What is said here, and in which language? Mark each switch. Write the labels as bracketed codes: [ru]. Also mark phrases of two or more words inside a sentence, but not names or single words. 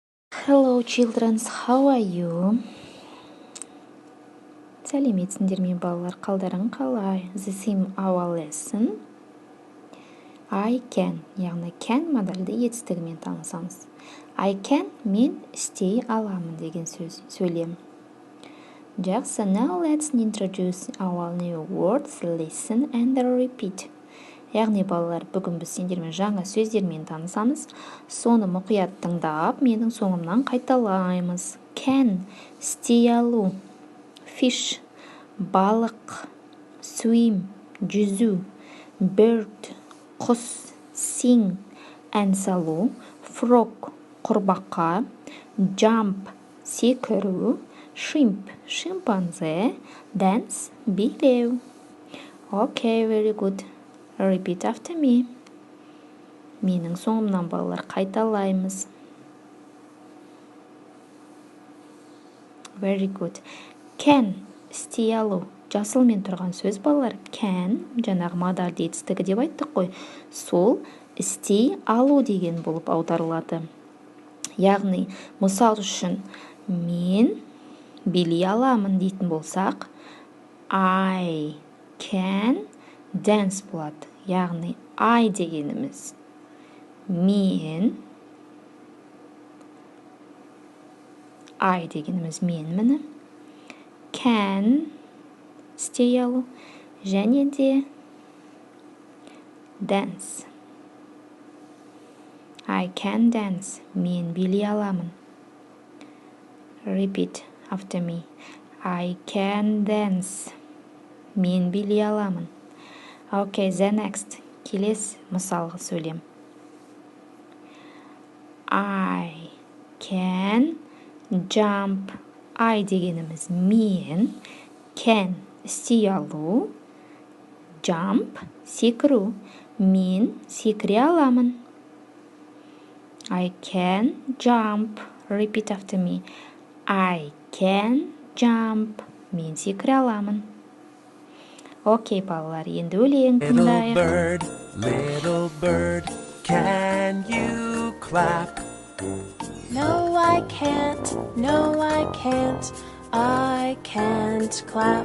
[en] Hello children, how are you? [kk] Сәлеметсіңдер ме балалар, қалдарың қалай? [en] The theme our lesson. I can, [kk] яғни can модальды етістігімен танысамыз. [en] I can, [kk] мен істей аламын деген сөйлем. Жақсы, [en] now let's introduce our new words, listen and repeat. [kk] Яғни балалар, бүгін біз сендермен жаңа сөздермен танысамыз. Соны мұқият тыңдап, менің соңымнан қайталаймыз. Can, істей алу. Fish, балық. Swim, жүзу. Bird, құс. Sing, ән салу. Frog, құрбақа. Jump, секіру. Shrimp, шимпанзе. Dance, билеу. [en] Okay, very good. Repeat after me. [kk] Менің соңымнан балалар қайталаймыз. [en] Very good. Can, [kk] істей алу. Жасылмен тұрған сөз балалар. Can, жаңағы модальды етістігі деп айттық қой. Сол істей алу деген болып аударылады. Яғни, мысал үшін, мен билей аламын дейтін болсақ, [en] I can dance болады. [kk] Яғни, I дегеніміз мен, I дегеніміз мен міні, can істей алу, және де dance. [en] I can dance. [kk] Мен билей аламын. [en] Repeat after me. I can dance. [kk] Мен билей аламын. [en] Okay, the next. [kk] Келесі мысалғы сөйлем. [en] I can jump. [kk] I дегеніміз мен. Can істей алу. Jump секіру. Мен секіре аламын. [en] I can jump. Repeat after me. I can jump. [kk] Мен секіре аламын. Окей, балалар, енді өлең тыңдайық. [en] Little bird, can you clap? No, I can't. No, I can't. I can't clap.